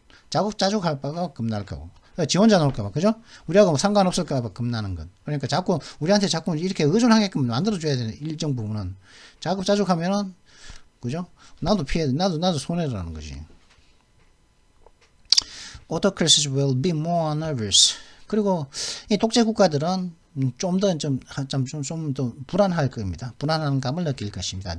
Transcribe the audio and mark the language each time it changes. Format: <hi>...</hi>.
<ko>자급자족할 바가 겁날 거고, 지원자 나올까 봐, 그죠? 우리하고 상관없을까 봐 겁나는 것. 그러니까 우리한테 자꾸 이렇게 의존하게끔 만들어줘야 되는 일정 부분은, 자급자족하면은, 그죠? 나도 손해라는 거지.</ko> <en>Autocracies will be more nervous.</en> <ko>그리고 이 독재 국가들은 좀 더 불안할 겁니다. 불안한 감을 느낄 것입니다.</ko>